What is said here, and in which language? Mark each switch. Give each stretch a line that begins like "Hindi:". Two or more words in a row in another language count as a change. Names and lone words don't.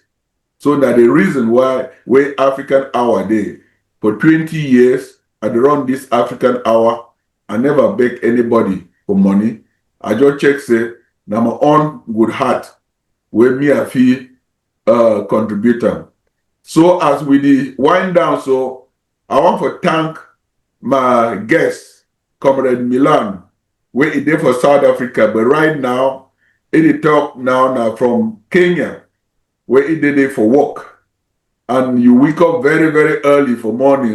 Nigerian Pidgin: So that the reason why we African Hour dey for 20 years, I dey run this African Hour. I never beg anybody for money. I just check say na my own good heart where me I feel contribute am. So as we dey wind down, so I want to thank my guest, Comrade Milan, where he there for South Africa, but right now, he talk now from Kenya, where he did it for work. And you wake up very, very early for morning.